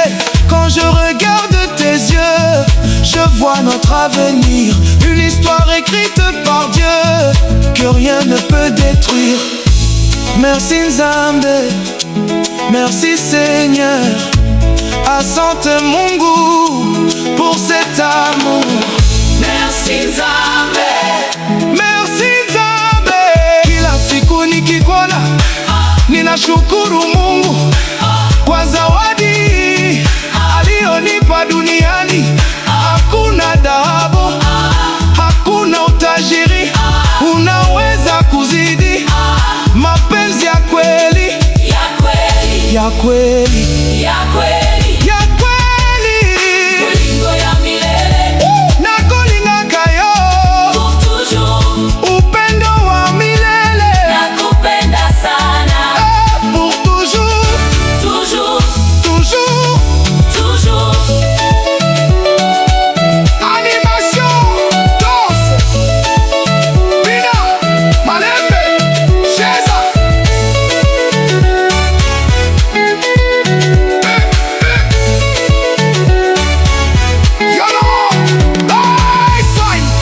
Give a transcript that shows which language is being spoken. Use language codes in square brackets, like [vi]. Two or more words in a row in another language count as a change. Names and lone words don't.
[fr] Quand je regarde tes yeux, je vois notre avenir, une histoire écrite par Dieu que rien ne peut détruire. Merci Nzambe, merci Seigneur, [sw] asante Mungu [fr] pour cet amour. Merci Nzambe, Merci Nzambe. [sw] Kila siku nikikuona ninashukuru Mungu kwa zawadi aliyonipa duniani. Hakuna dhahabu, hakuna utajiri unaweza kuzidi mapenzi ya kweli, ya kweli, ya kweli, ya kweli. ya kweli. [ln] Bolingo ya milele, Nakolinga kayo [fr] pour toujours. [sw] upendo wa milele, Nakupenda sana, [fr] pour toujours, toujours, toujours. toujours. Animation, danse, Bina, Malembe, Cheza. Yolo, Lifestyle.